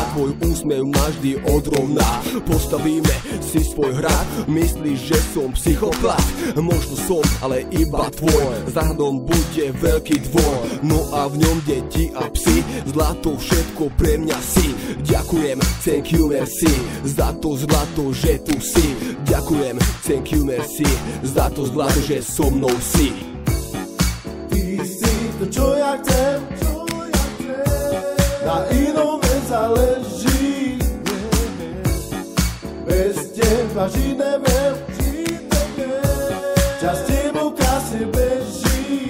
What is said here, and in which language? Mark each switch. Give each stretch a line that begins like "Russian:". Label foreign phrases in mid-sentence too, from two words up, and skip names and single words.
Slovak: Tvoj úsmev ma vždy odrovná. Postavíme si svoj hrad. Myslíš, že som psychopat? Možno som, ale iba tvoj. Za hradom bude veľký dvor. No a v ňom deti a psi. Zlato všetko pre mňa si. Ďakujem,
English: thank you, merci.
Slovak: Za to zlato, že tu si. Ďakujem,
English: thank you, merci.
Slovak: Za to zlato, že so mnou si. Ty si to čo ja chcem, na inom nezáleží. Bez teba žiť neviem, čas tebou krásne beží.